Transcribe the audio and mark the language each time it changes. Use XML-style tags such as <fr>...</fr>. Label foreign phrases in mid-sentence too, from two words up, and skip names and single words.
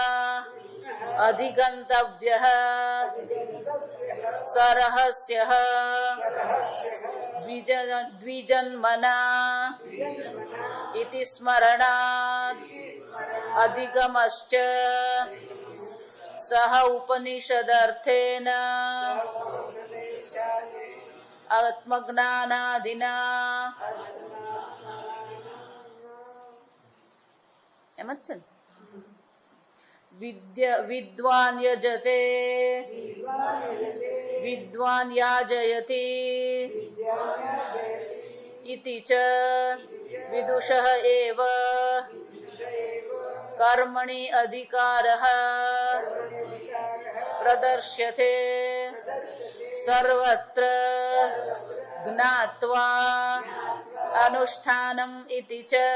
<sa>अधिगन्तव्यः सरहस्यः द्विजन्मना इति स्मरणात् अधिगमश्च सह उपनिषदर्थेन आत्मज्ञानादिना</sa> <gu>એમ જ છે ને</gu> <sa>વિદ્વાન યજતે વિદ્વાન યાજયતિ इति च विदुषः एव कर्मणि अधिकारः प्रदर्श्यते सर्वत्र ज्ञात्वा अनुष्ठानम् इति च</sa>